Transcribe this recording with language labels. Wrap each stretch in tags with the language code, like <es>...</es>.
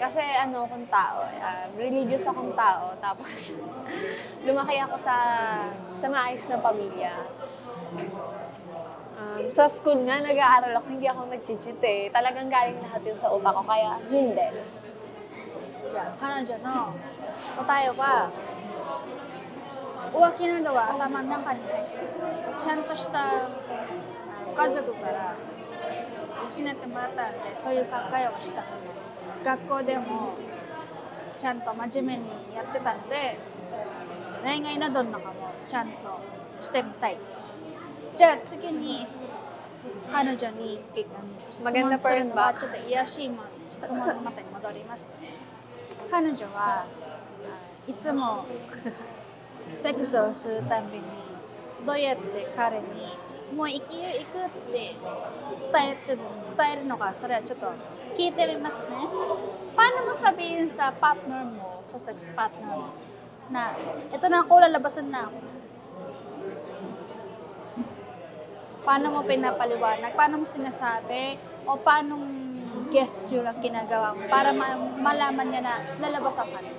<tl>Kasi akong tao, religious akong tao. Tapos, lumaki ako sa maayos na pamilya. Sa school nga, nag-aaral ako, hindi ako nag-cheat eh. Talagang galing lahat yun sa utak ko, kaya hindi.</tl> <ja>彼女の答えは浮気などは頭の中に入ってちゃんとした家族から教えてもらったのでそういう考えをしたので学校でもちゃんと真面目にやってたので恋愛などの中もちゃんとしてみたい。じゃあ次に彼女に質問するのはちょっと癒しい質問のまたに戻りますね。彼女はいつもセックスをするたびにどうやって彼にもう行くって伝えるのかそれはちょっと聞いてみますね。</ja> <tl>Paano mo sabihin sa partner mo, sa sex partner mo, na ito na ako, lalabasan na ako? Paano mo pinapaliwanag? Paano mo sinasabi? O paano gesture ang ginagawa mo para malaman niya na lalabas ako?</tl>